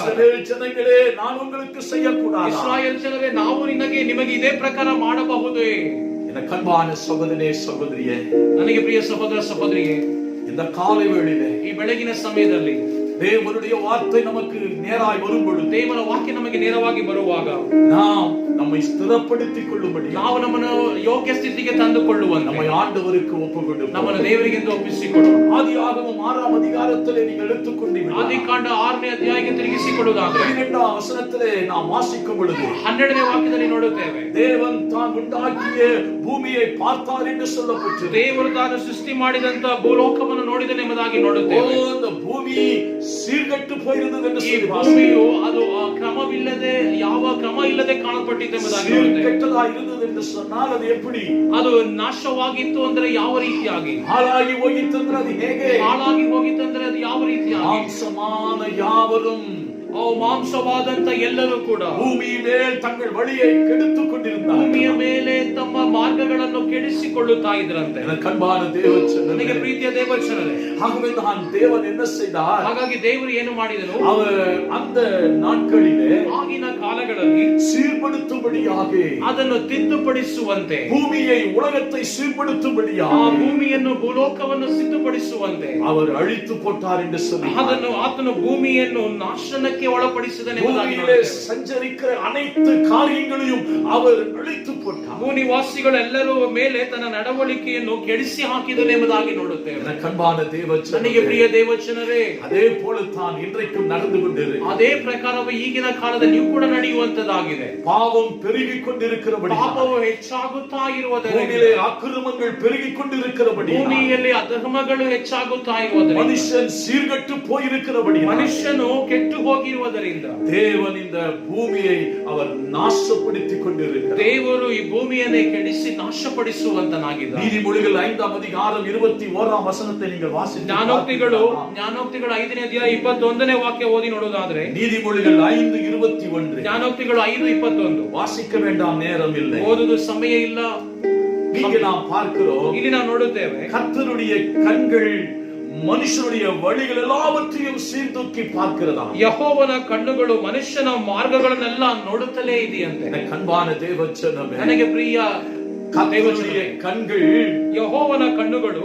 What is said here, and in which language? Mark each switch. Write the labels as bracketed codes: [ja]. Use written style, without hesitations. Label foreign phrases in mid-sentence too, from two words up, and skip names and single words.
[ta] இஸ்ரவேல் ஜனங்களே, நான் உங்களுக்கு செய்யக்கூடாது. [kn] ಇಸ್ರಾಯೇಲ್ ಜನರೇ, ನಾವು ನಿಮಗೆ ಇದೇ ಪ್ರಕಾರ ಮಾಡಬಹುದೇ? [ta] என் அன்பான சகோதரனே, சகோதரியே, [kn] ನನಗೆ ಪ್ರಿಯ ಸಹೋದರ ಸಹೋದರಿಗೆ, [ta] இந்த காலை வேளையிலே [kn] ಈ ಬೆಳಗಿನ ಸಮಯದಲ್ಲಿ [ta] தேவனுடைய வார்த்தை நமக்கு நேராய் வரும் பொழுது, [kn] ದೇವರ ವಾಕ್ಯ ನಮಗೆ ನೇರವಾಗಿ ಬರುವಾಗ [ta] நாம் நம்மை ஸ்திரப்படுத்திக் கொள்ளும்படி, [kn] ನಾವು ನಮ್ಮನ್ನು ಯೋಗ್ಯ ಸ್ಥಿತಿಗೆ ತಂದುಕೊಳ್ಳುವಂತೆ [ta] நம்மை ஆண்டவருக்கு ஒப்புக்கொண்டு [kn] ನಮ್ಮನ್ನು ದೇವರಿಗೆಂದು ಒಪ್ಪಿಸಿಕೊಡು. [ta] ஆதியாகமம் 6ஆம் அதிகாரத்திலே நீங்கள் எடுத்துக்கொண்டீர்கள். [kn] ಆದಿಕಾಂಡ 6ನೇ ಅಧ್ಯಾಯಕ್ಕೆ ತಿರುಗಿಸಿಕೊಡುವುದಾದರೆ [ta] 12ஆம் வசனத்திலே நாம் வாசிக்கும் பொழுது, [kn] 12ನೇ ವಾಕ್ಯದಲ್ಲಿ ನೋಡುತ್ತೇವೆ, [ta] தேவன் தான் உண்டாக்கிய பூமியை பார்த்தார் என்று சொல்லப்பட்டது. [kn] ದೇವರು ತಾನು ಸೃಷ್ಟಿ ಮಾಡಿದಂತ ಭೂಲೋಕವನ್ನು ನೋಡಿದನು ಎಂಬುದಾಗಿ ನೋಡುತ್ತೇವೆ. [ta] அந்த பூமி சீர்கெட்டு போயிருந்தது என்று [kn] ಈ [ta] சொல்லி [kn] ಭೂಮಿಯು ಅದು ಕ್ರಮವಿಲ್ಲದೆ, ಯಾವ ಕ್ರಮ ಇಲ್ಲದೆ ಕಾಣಲ್ಪಟ್ಟಿತ್ತು ಎಂಬುದಾಗಿ ನೋಡುತ್ತೇವೆ. [ta] சீர்கெட்டதா இருந்தது என்று சொன்னால் அது எப்படி? [kn] ಅದು ನಾಶವಾಗಿತ್ತು ಅಂದ್ರೆ ಯಾವ ರೀತಿಯಾಗಿ? ಹಾಳಾಗಿ ಹೋಗಿತ್ತು ಅಂದ್ರೆ ಅದು ಹೇಗೆ? ಹಾಳಾಗಿ ಹೋಗಿತ್ತು ಅಂದ್ರೆ ಅದು ಯಾವ ರೀತಿಯಾಗಿ? [ta] மாம்சமான யாவரும் [kn] ಮಾಂಸವಾದಂತ ಎಲ್ಲರೂ ಕೂಡ [ta] பூமி மேல் தங்கள் வழியை கெடுத்துக் கொண்டிருந்தார்கள். [kn] ಭೂಮಿಯ ಮೇಲೆ ತಮ್ಮ ಮಾರ್ಗಗಳನ್ನು ಕೆಡಿಸಿಕೊಳ್ಳುತ್ತಾ ಇದ್ರಂತೆ. [ta] எனக்கு அன்பான தேவச்சனமே, [kn] ನನಗೆ ಪ್ರೀತಿಯ ದೇವಚನರೇ, [ta] ஆகவே தான் தேவன் என்ன செய்தார்? [kn] ಹಾಗಾಗಿ ದೇವರು ಏನು ಮಾಡಿದನು? [ta] அவர் அந்த நாட்களிலே [kn] ಆಗಿನ ಕಾಲಗಳಲ್ಲಿ [ta] சீர்படுத்தும்படியாக, [kn] ಅದನ್ನು ತಿದ್ದುಪಡಿಸುವಂತೆ, [ta] பூமியை உலகத்தை [kn] ಆ [ta] சீர்படுத்தும்படியாக [kn] ಭೂಮಿಯನ್ನು ಭೂಲೋಕವನ್ನು ಸಿದ್ಧಪಡಿಸುವಂತೆ [ta] அவர் ಅழித்து போட்டார் என்று சொல்லி [kn] ಆತನು ಭೂಮಿಯನ್ನು ನಾಶನಕ್ಕೆ ಒಳಪಡಿಸಿದನೆಂಬುದಾಗಿ [ta] பூமியிலே [kn] ನೋಡುತ್ತೇವೆ. [ta] சஞ்சரிக்கிற அனைத்து காரியங்களையும் அவர் அழித்து போட்டார். [kn] ಭೂನಿವಾಸಿಗಳೆಲ್ಲರೂ ಮೇಲೆ ತನ್ನ ನಡವಳಿಕೆಯನ್ನು ಕೆಡಿಸಿ ಹಾಕಿದನೆಂಬುದಾಗಿ ನೋಡುತ್ತೇವೆ. [ta] எனக்கு அன்பான தேவச்சனமே, [kn] ನನಗೆ ಪ್ರಿಯ ದೇವಚನರೇ, [ta] அதே போலத்தான் இன்றைக்கும் நடந்து கொண்டிருக்கிறது. [kn] ಅದೇ ಪ್ರಕಾರವೇ ಈಗಿನ ಕಾಲದಲ್ಲಿ ಕೂಡ ನಡೆಯುವಂತದ್ದಾಗಿದೆ. [ta] பாவம் பெருகிக் கொண்டிருக்கிறபடி, [kn] ಪಾಪವು ಹೆಚ್ಚಾಗುತ್ತಾ ಇರುವುದರಿಂದ, [ta] பூமியிலே அக்கிரமங்கள் பெருகிக் கொண்டிருக்கிறபடி, [kn] ಭೂಮಿಯಲ್ಲಿ ಅಧರ್ಮಗಳು ಹೆಚ್ಚಾಗುತ್ತಾ ಇರುವುದರಿಂದ, [ta] மனுஷன் சீர்கட்டு போயிருக்கிறபடி, [kn] ಮನುಷ್ಯನು ಕೆಟ್ಟು ಹೋಗಿರುವುದರಿಂದ, [ta] தேவன் இந்த பூமியை அவர் நாசப்படுத்திக் கொண்டிருக்கிறார். [kn] ದೇವರು ಈ ಭೂಮಿಯನ್ನೇ ಕೆಡಿಸಿ ನಾಶಪಡಿಸುವಂತನಾಗಿದ್ದಾನೆ. [ta] நீதிமொழிகள் 5ஆம் அதிகாரம் 21ஆம் வசனத்தை நீங்கள் வாசித்து [kn] ಜ್ಞಾನೋಕ್ತಿಗಳು [ta] பார்க்கிறீர்களா? [kn] 5ನೇ ಅಧ್ಯಾಯ 21ನೇ ವಾಕ್ಯ ಓದಿ ನೋಡುವುದಾದ್ರೆ, [ta] நீதிமொழிகள் 5:21 [kn] ಜ್ಞಾನೋಕ್ತಿಗಳು 5:21 [ta] வாசிக்க வேண்டாம், நேரம் இல்லை. [kn] ಓದುದು ಸಮಯ ಇಲ್ಲ. [ta] இங்கே நாம் பார்க்கிறோம், [kn] ಇಲ್ಲಿ ನಾವು ನೋಡುತ್ತೇವೆ, [ta] கர்த்தருடைய கண்கள் மனுஷனுடைய வழிகள் எல்லாவற்றையும் சீர்தூக்கி பார்க்கிறதா. [kn] ಯೆಹೋವನ ಕಣ್ಣುಗಳು ಮನುಷ್ಯನ ಮಾರ್ಗಗಳನ್ನೆಲ್ಲ ನೋಡುತ್ತಲೇ ಇದೆಯಂತೆ. [ta] எனக்கு அன்பான தேவச்சனமே, [kn] ನನಗೆ ಪ್ರಿಯ [ta] கர்த்தருடைய கண்கள், [kn] ಯೆಹೋವನ ಕಣ್ಣುಗಳು